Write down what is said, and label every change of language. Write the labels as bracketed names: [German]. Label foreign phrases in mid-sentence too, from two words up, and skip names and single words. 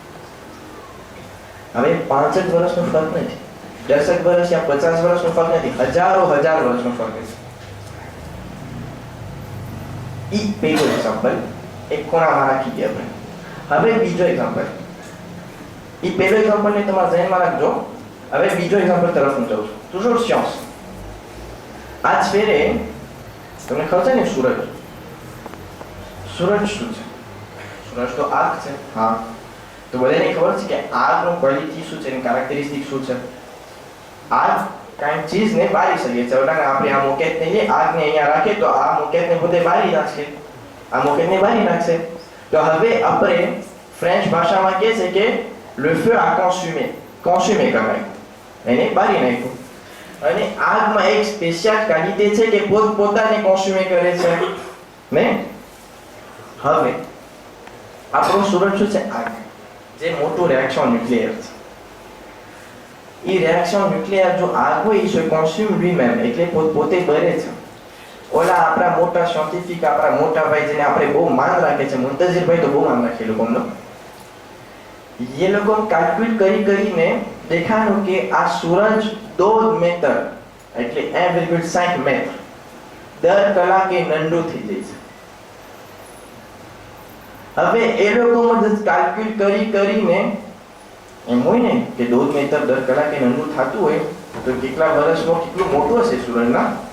[Gujarati] હવે 5 વર્ષનો ફરક નથી, 10 વર્ષ યા 50 વર્ષનો ફરક નથી, હજારો વર્ષનો ફરક છે. ઈ પહેલો એક્ઝામ્પલ એક કોણામાં રાખી દઈએ આપણે. હવે બીજો એક્ઝામ્પલ, ઈ પહેલો એક્ઝામ્પલ ને તમારા ધ્યાનમાં રાખજો. હવે બીજો એક્ઝામ્પલ તરફ હું જાઉં છું. [French] toujours science. [Gujarati] આજ ફેરે તમને ખબર છે ને સૂરજ શું છે? સૂરજ તો આગ છે. હા, તો બધાને ખબર છે કે આગનો ક્વોલિટી શું છે, એની કેરેક્ટરિસ્ટિક શું છે? આગ કાંઈ ચીજને બાળી શકે છે. આપણે આ મોકેટને લઈએ, આગને અહીંયા રાખીએ તો આ મોકેટને પોતે બાળી નાખશે, આ મોકેટને બાળી નાખશે. તો હવે આપણે ફ્રેન્ચ ભાષામાં કહે છે કે [French] le feu a consumé quand même, [Gujarati] એને બાળી નાખ્યું. અને આગમાં એક સ્પેશિયલ ક્વોલિટી છે કે પોતાને કોન્સ્યુમે કરે છે ને. હવે આપણો સૂરજ શું છે? આગ, જે મોટું [French] réaction nucléaire [Gujarati] છે. ઈ [French] réaction nucléaire [Gujarati] જો આગ હોય સો [French] consume lui-même, [Gujarati] એટલે પોતે બળે છે. ઓલા આપણા મોટા સાયન્ટિફિક, આપણા મોટા ભાઈ જેને આપણે બહુ માન રાખે છે, મુંતઝિરભાઈ તો બહુ માન રાખે લોકોનો, [Hindi] ये लोगों [Gujarati] कैलकुलेट કરીને દેખાણું કે આ સૂરજ 2 મીટર એટલે 1.5 મીટર દર કલાકે નંદુ થઈ જાય છે. હવે એ લોકોમાં જ કેલ્ક્યુલેટ કરીને એમ હોય ને કે 2 મીટર દર કલાકે નંદુ થતું હોય તો કેટલા વર્ષમાં કેટલું મોટું હશે સૂરજના.